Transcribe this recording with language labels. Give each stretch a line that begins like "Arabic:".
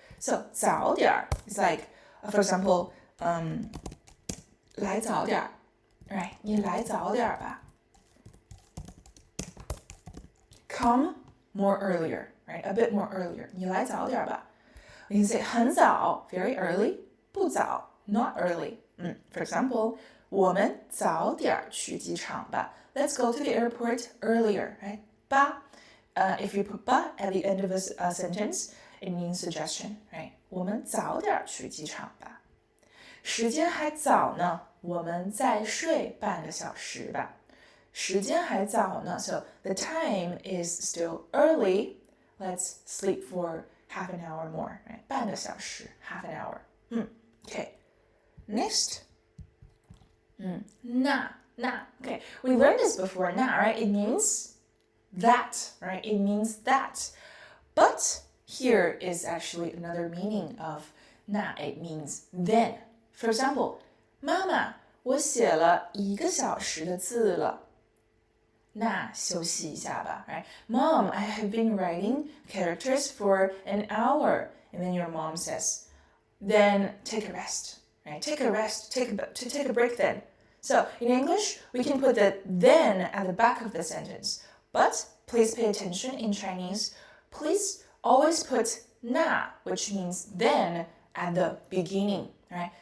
English: So 早点儿 is like, for example,
Chinese: 来早点儿,
English: right?
Chinese: 你来早点儿吧.
English: Come more earlier, right? A bit more earlier.
Chinese: 你来早点儿吧.
English: We can say 很早, very early, 不早, not early. For example,
Chinese: 我们早点去机场吧.
English: Let's go to the airport earlier, right?
Chinese: 吧.
English: If you put 吧 at the end of a sentence, it means suggestion, right?
Chinese: 我们早点去机场吧. 时间还早呢，我们再睡半个小时吧。时间还早呢,
English: so the time is still early. Let's sleep for half an hour more, right? 半个小时, half an hour. Okay. Next. 那. Okay, we learned this before, 那, right? It means that, right? It means that. But here is actually another meaning of 那, it means then. For example,
Chinese: 妈妈，我写了1个小时的字了。那休息一下吧, right?
English: Mom, I have been writing characters for an hour. And then your mom says, then take a rest, right? Take a rest, take a break then. So in English, we can put the then at the back of the sentence. But please pay attention in Chinese. Please always put 那, which means then, at the beginning, right?